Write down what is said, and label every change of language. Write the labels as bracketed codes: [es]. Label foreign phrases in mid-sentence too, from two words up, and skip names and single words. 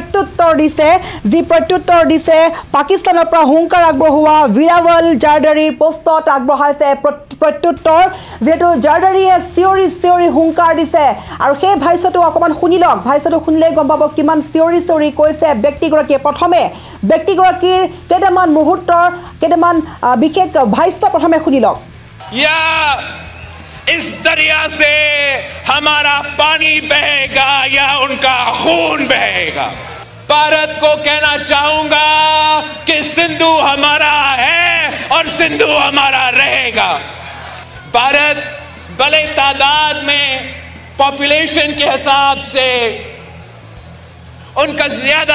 [as] প্ৰত্যুত্তৰ দিছে পাকিস্তানৰ পৰা হুংকাৰ আগবঢ়োৱা বিৰাৱল জাৰদাৰীৰ পোষ্টত আগবঢ়াইছে প্ৰত্যুত্তৰ যেহেতু জাৰদাৰীয়ে চিঞৰি হুংকাৰ দিছে আৰু সেই ভাষ্যটো অকণমান শুনি লওক ভাষ্যটো শুনিলেই গম পাব কিমান চিঞৰি কৈছে ব্যক্তিগৰাকীয়ে প্ৰথমে ব্যক্তিগৰাকীৰ কেইটামান মুহূৰ্তৰ কেইটামান বিশেষ ভাষ্য প্ৰথমে শুনি লওক [ur] یا اس دریا سے ہمارا پانی بہے گا یا ان کا خون بہے گا بھارت کو کہنا چاہوں گا کہ سندھ ہمارا ہے اور سندھ ہمارا رہے گا بھارت بڑے تعداد میں پاپولیشن کے حساب سے ان کا زیادہ